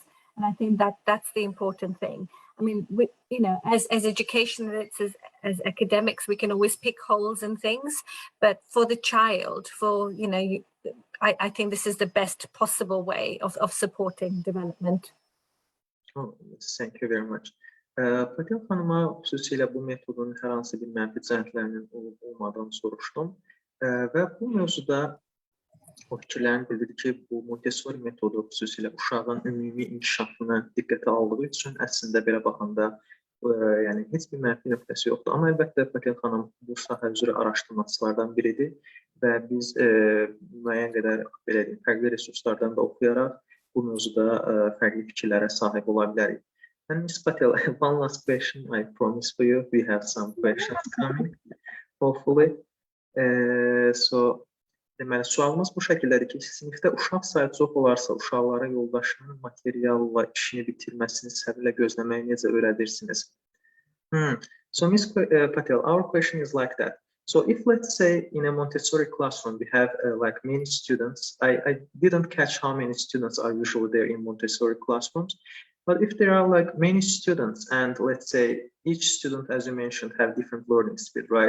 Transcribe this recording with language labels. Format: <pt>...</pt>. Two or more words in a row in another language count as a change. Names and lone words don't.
<en>And I think that's the important thing. I mean, as educationists, as academics, we can always pick holes in things, but for the child, I think this is the best possible way of supporting development. Oh, thank you very much.</en> <az>Patel xanıma xüsusilə bu metodun hər hansı bir mənfi cəhətlərinin olmadığını soruşdum və bu mövzuda o fikirlərini bildirdi ki, bu Montessori metodu xüsusilə uşağın ümumi inkişafını diqqətə aldığı üçün əslində belə baxanda heç bir mənfi nöqtəsi yoxdur. Amma əlbəttə Patel xanım bu sahə üzrə araşdırmacılardan biridir və biz müəyyən qədər fərqli resurslardan da oxuyaraq bu mövzuda fərqli fikirlərə sahib ola bilərik.</az> <en>And Ms. Patel, one last question I promise for you. We have some questions coming, hopefully.</en> <az>Deməli, sualımız bu şəkildədir ki, sinifdə uşaq sayı çox olarsa, uşaqlara yoldaşının materialla işini bitirməsini səbirlə gözləməyi necə öyrədirsiniz?</az> <en>So, Ms. Patel, our question is like that. So if, let's say, in a Montessori classroom, we have many students, I didn't catch how many students are usually there in Montessori classrooms, but if there are many students and let's say each student, as you mentioned, have different learning speed, right?</en>